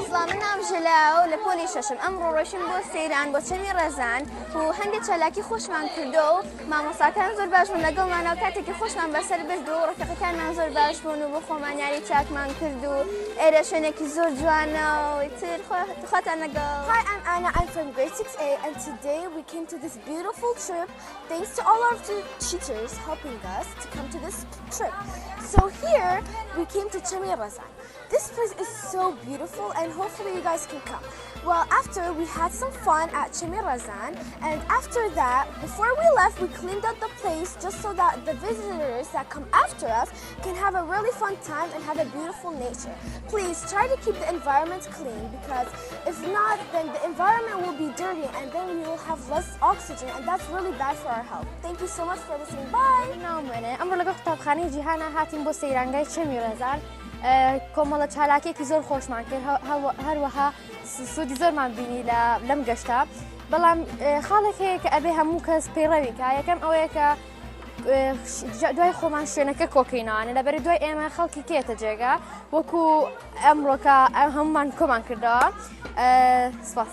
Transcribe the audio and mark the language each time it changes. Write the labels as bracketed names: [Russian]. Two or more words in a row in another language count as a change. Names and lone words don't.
[Central Kurdish] من نام جلاو لپۆلی شەشم ئەمڕۆ ڕۆیشتین بۆ سەیران بۆ چەمی ڕێزان و هەندێک چالاکی خۆشمان کردو و مامۆستاکان زۆر باش بوون لەگەڵمانەوە کاتێکی خۆشمان بەسەر برد و ڕەفیقەکانمان زۆر باش بوون و بۆ خۆمان یاری چاکمان کرد و ئێرە شوێنێکی زۆر جوانە و تر خواتان لەگەڵ. [English] Hi, I'm Anna. I'm from grade 6A, and today we came to this beautiful trip thanks to all our teachers helping us to come to this trip. So here we came to Chami Razan. This place is so beautiful and hopefully you guys can come. Well, after we had some fun at Chami Razan, and after that, before we left, we cleaned up the place just so that the visitors that come after us can have a really fun time and have a beautiful nature. Please try to keep the environment clean because if not, then the environment will be dirty and then we will have less oxygen and that's really bad for our health. Thank you so much for listening. Bye! [Central Kurdish] ئەمڕۆ لەگەڵ قوتابخانەی جیهانە هاتین بۆ سەیرانگای چەمی ڕێزان کۆمەڵە چالاکێکی زۆر خۆشمان کرد هەروەها سوودی زۆرمان بینی لەم گەشتە بەڵام خاڵێک هەیە کە ئەبێ هەموو کەس پەیڕەوی کە یەکەم ئەوەیە کە دوای خۆمان شوێنەکە کۆکەینەوانە لەبەر دوای ئێمە خەڵکی کێتە جێگا وەکو ئەمڕۆکە هەمومان کۆمان کردەوە سپاس.